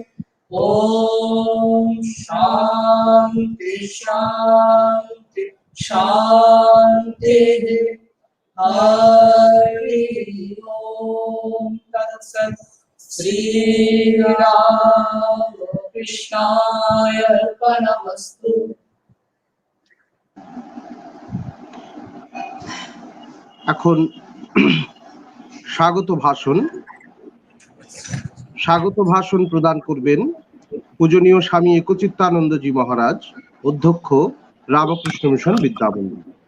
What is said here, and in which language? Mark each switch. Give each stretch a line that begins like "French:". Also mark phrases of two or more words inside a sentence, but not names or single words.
Sanskrit: ओम शांति शांति शांति। हरि ओम। तत्सत्। श्री रामकृष्णाय अर्पणमस्तु।
Bangla: এখন স্বাগত ভাষণ প্রদান করবেন পূজনীয় স্বামী একচিত্তানন্দজি মহারাজ, অধ্যক্ষ রামকৃষ্ণ মিশন বিদ্যামন্দির।